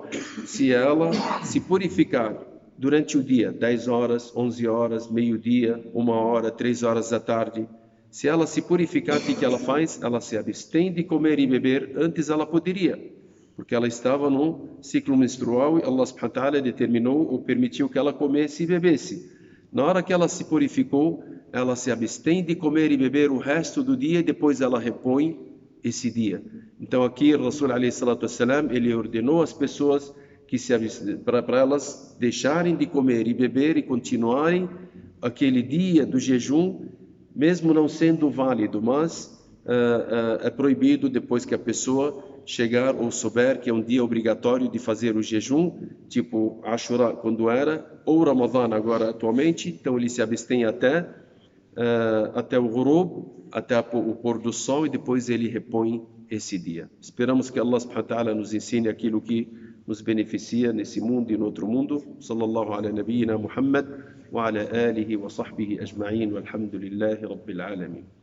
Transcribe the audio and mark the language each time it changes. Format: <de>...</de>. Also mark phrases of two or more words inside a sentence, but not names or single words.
<pt>Se ela se purificar durante o dia, 10 horas, 11 horas, meio-dia, 1 hora, 3 horas da tarde, se ela se purificar, o que ela faz? Ela se abstém de comer e beber. Antes ela poderia, porque ela estava no ciclo menstrual e</pt> <ar>الله سبحانه وتعالى</ar> <pt>determinou ou permitiu que ela comesse e bebesse. Na hora que ela se purificou, ela se abstém de comer e beber o resto do dia e depois ela repõe esse dia. Então aqui o Rasul</pt> <ar>عليه الصلاة والسلام,</ar> <pt>ele ordenou às pessoas que para elas deixarem de comer e beber e continuarem aquele dia do jejum, mesmo não sendo válido, mas é proibido depois que a pessoa chegar ou souber que é um dia obrigatório de fazer o jejum, tipo Ashura quando era, ou Ramadã agora atualmente. Então ele se abstém até o ghurub, até o pôr do sol, e depois ele repõe esse dia. Esperamos que</pt> <ar>الله سبحانه وتعالى</ar> <pt>nos ensine aquilo que nos beneficia nesse mundo e no outro mundo.</pt> <ar>صلى الله على نبينا محمد وعلى آله وصحبه أجمعين، والحمد لله رب العالمين.</ar>